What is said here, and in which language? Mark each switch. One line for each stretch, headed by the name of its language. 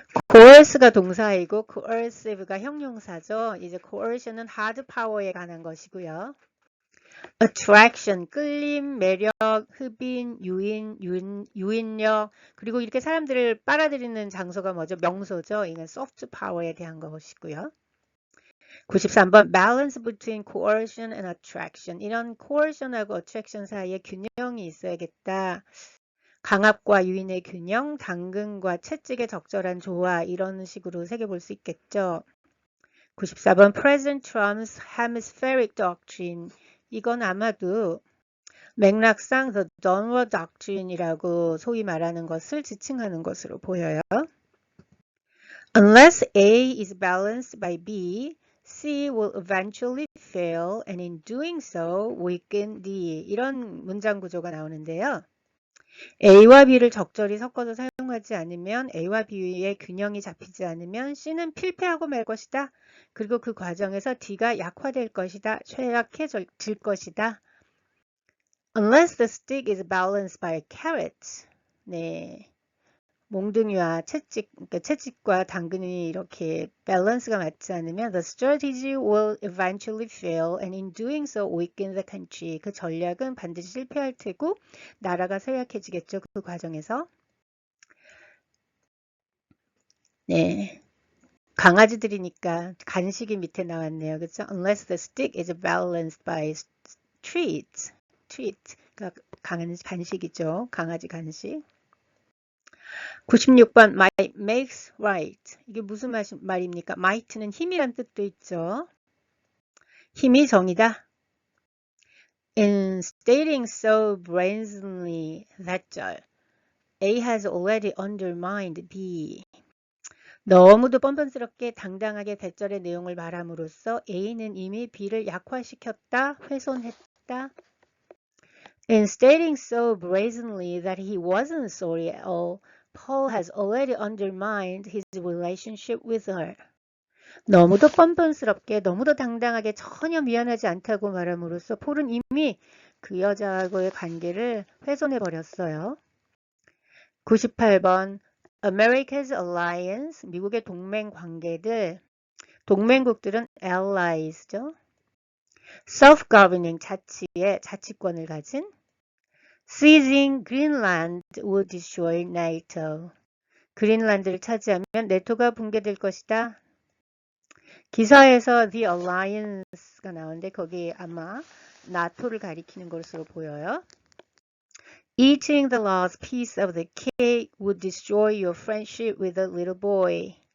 Korean: coerce가 동사이고 coercive가 형용사죠. 이제 coercion은 hard power에 관한 것이고요. attraction, 끌림, 매력, 흡인, 유인력, 그리고 이렇게 사람들을 빨아들이는 장소가 뭐죠? 명소죠. 이건 soft power에 대한 것이고요.
English: 93번 balance between coercion and attraction.
Korean: 이런 coercion하고 attraction 사이에 균형이 있어야겠다. 강압과 유인의 균형, 당근과 채찍의 적절한 조화 이런 식으로 새겨볼 수 있겠죠.
English: 94번 President Trump's hemispheric doctrine.
Korean: 이건 아마도 맥락상 The Donroe Doctrine이라고 소위 말하는 것을 지칭하는 것으로 보여요.
English: Unless A is balanced by B, C will eventually fail and in doing so weaken D.
Korean: 이런 문장 구조가 나오는데요. A와 B를 적절히 섞어서 사용하지 않으면 A와 B의 균형이 잡히지 않으면 C는 필패하고 말 것이다. 그리고 그 과정에서 D가 약화될 것이다. 최약해질 것이다.
English: Unless the stick is balanced by a carrot.
Korean: 네. 몽둥이와 그러니까 채찍과 당근이 이렇게 밸런스가 맞지 않으면
English: the strategy will eventually fail and in doing so weaken the country.
Korean: 그 전략은 반드시 실패할 테고 나라가 쇠약해지겠죠. 그 과정에서. 네. 강아지들이니까 간식이 밑에 나왔네요. 그렇죠?
English: Unless the stick is balanced by treat.
Korean: 그러니까 간식이죠. 강아지 간식. 96번
English: might makes right.
Korean: 이게 무슨 말입니까? might는 힘이란 뜻도 있죠. 힘이 정이다.
English: In stating so brazenly that A has already undermined B.
Korean: 너무도 뻔뻔스럽게 당당하게 대절의 내용을 말함으로써 A는 이미 B를 약화시켰다, 훼손했다.
English: In stating so brazenly that he wasn't sorry at all, Paul has already undermined his relationship with her.
Korean: 너무도 뻔뻔스럽게, 너무도 당당하게 전혀 미안하지 않다고 말함으로써 폴은 이미 그 여자하고의 관계를 훼손해버렸어요. 98번
English: America's alliance,
Korean: 미국의 동맹 관계들, 동맹국들은 allies죠.
English: self-governing,
Korean: 자치권을 가진
English: Seizing Greenland would destroy NATO.
Korean: 그린란드를 차지하면 네토가 붕괴될 것이다. 기사에서 The Alliance가 나오는데 거기 아마 나토를 가리키는 것으로 보여요.
English: Eating the last piece of the cake would destroy your friendship with a little boy.